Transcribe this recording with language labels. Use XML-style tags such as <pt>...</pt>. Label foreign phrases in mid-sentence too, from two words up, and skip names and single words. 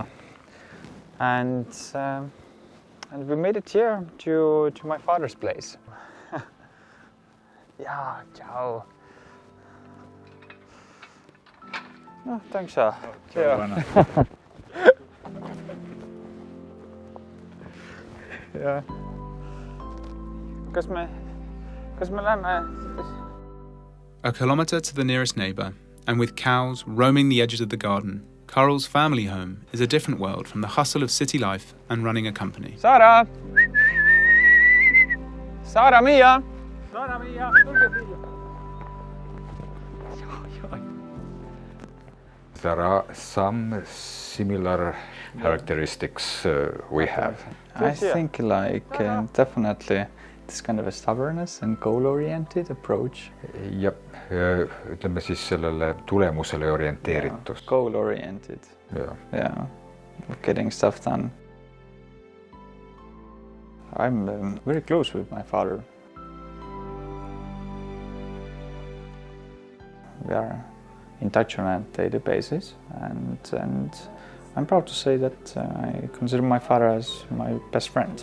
<en>And we made it here to my father's place. Yeah, ciao. No, thanks. Yeah. Yeah.</en> <et>Kas me läheme?</et> <en>A kilometre to the nearest neighbour, and with cows roaming the edges of the garden, Karl's family home is a different world from the hustle of city life and running a company. Sara! Sara, Mia! Sara, Mia!</en> <et>Tulge siia!</et> <en>There are some similar characteristics we have. I think definitely this kind of a stubbornness and goal-oriented approach.</en> <et>Ja ütleme siis sellele tulemusele orienteeritus.</et> <en>Goal-oriented. Yeah, getting stuff done. I'm very close with my father. We are in touch on a daily basis, and I'm proud to say that I consider my father as my best friend.</en>